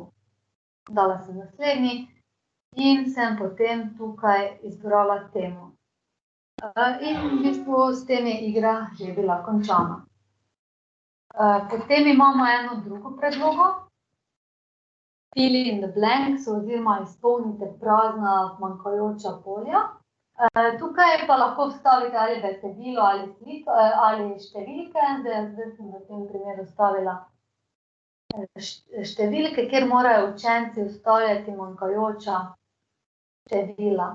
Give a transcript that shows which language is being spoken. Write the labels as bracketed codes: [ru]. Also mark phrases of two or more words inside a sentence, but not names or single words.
[sl] Dala sem naslednji in sem potem tukaj izbrala temo. In v bistvu s tem je igra že bila končana. Potem imamo eno drugo predlogo. [en] fill in the blanks [sl] oziroma izpolnite prazna manjkajoča polja. Tukaj pa lahko vstavite ali besedilo ali številke. Zdaj sem v tem primeru vstavila številke, kjer morajo učenci vstavljati manjkajoča števila.